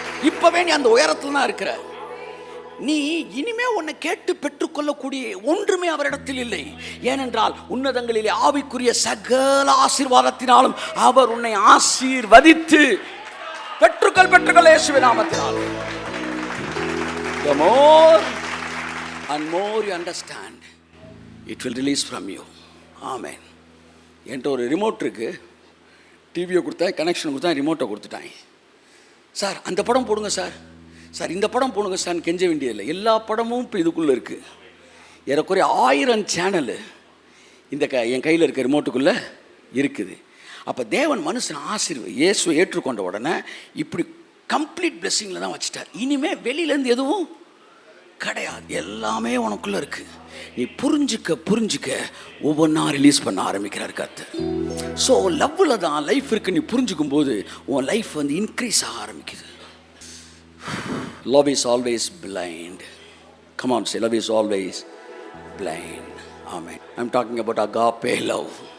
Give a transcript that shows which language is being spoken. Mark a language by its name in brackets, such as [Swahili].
[Tamil] இப்பவே நீ அந்த உயரத்துல தான் இருக்கிற. நீ இனிமே உன்னை கேட்டு பெற்றுக்கொள்ளக்கூடிய ஒன்றுமே அவரிடத்தில் இல்லை. ஏனென்றால் உன்னதங்களிலே ஆவிக்குரிய சகல ஆசீர்வாதத்தினாலும் அவர் உன்னை ஆசீர்வதித்து பெற்றுக்கொள் இயேசுவின் நாமத்தினால். [English] The more and more you understand, it will release from you. [Tamil] Amen. என்கிட்ட ஒரு ரிமோட் இருக்கு. டிவியை கொடுத்தா கனெக்ஷன் கொடுத்தா ரிமோட்டை கொடுத்துட்டாங்க. சார் அந்த படம் போடுங்க சார், சார் இந்த படம் போடுங்க சார் கெஞ்ச வேண்டியதில்லை. எல்லா படமும் இப்போ இதுக்குள்ளே இருக்குது. ஏறக்குறைய 1000 சேனலு இந்த என் கையில் இருக்க ரிமோட்டுக்குள்ளே இருக்குது. அப்போ தேவன் மனுஷன் இயேசுவை ஏற்றுக்கொண்ட உடனே இப்படி கம்ப்ளீட் பிளெஸ்ஸிங்கில் தான் வச்சுட்டார். இனிமேல் வெளியிலேருந்து எதுவும் கிடையாது, எல்லாமே உனக்குள்ளே இருக்குது. நீ புரிஞ்சிக்க ஒவ்வொன்றா ரிலீஸ் பண்ண ஆரம்பிக்கிறார் கர்த்தர். ஸோ லவ்வில் தான் லைஃப் இருக்குது. நீ புரிஞ்சுக்கும் போது உன் லைஃப் வந்து இன்க்ரீஸ் ஆக ஆரம்பிக்குது. [English] Love is always blind. Come on, say love is always blind. Amen. I'm talking about agape love.